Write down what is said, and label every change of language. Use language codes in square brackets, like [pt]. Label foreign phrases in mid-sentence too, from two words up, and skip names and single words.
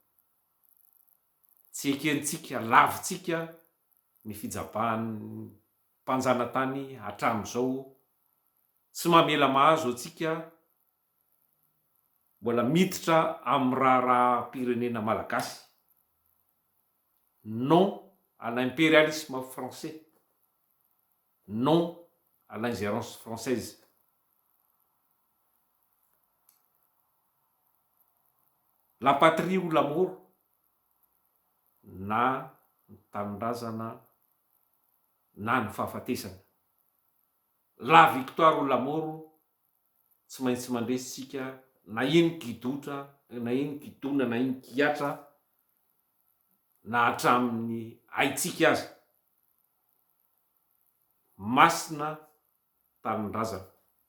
[mg] Tsy ekentsika lavitsika ny fijabahan'ny mpanjanatany hatramin'izao tsy mamela mahazo atsika mbola miditra amin'ny raharam-pirenena malagasy. [fr] Non à l'impérialisme français, non à l'ingérence française. La patrie ou la mort, [mg] na ny tanindrazana na ny fahafatesana. [fr] La victoire ou la mort, [mg] tsy maintsy mandresitsika na iny kidotra na iny kidona na iny kiatra na hatramin'ny haitsika aza masina tanindrazana.